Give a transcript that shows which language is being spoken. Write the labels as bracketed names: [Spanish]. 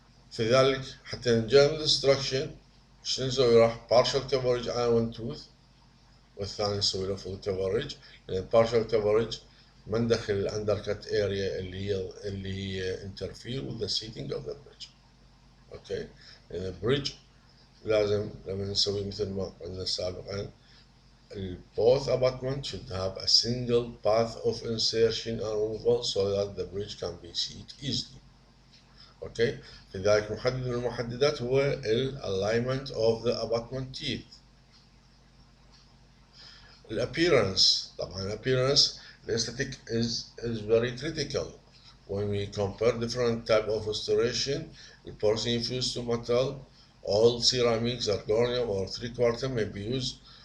[Arabic] في ذلك حتى نتجنب [English] destruction [Arabic] شنو نسوي راح [English] partial coverage على one tooth [Arabic] والثاني نسوي له [English] full coverage لأن partial coverage ما ندخل الأندركت area [Arabic] اللي هي [English] interfere with the seating of the bridge. [Arabic] اوكي لأن البريدج لازم لما نسوي مثل ما قلنا سابقا [English] both abutments should have a single path of insertion and removal so that the bridge can be seated easily. [Arabic] اوكي لذلك محدد من المحددات هو [English] alignment of the abutment teeth. appearance طبعا appearance the aesthetic is very critical when we compare different type of restoration. The porcelain infused to metal, all ceramics, zirconium or 3/4 may be used.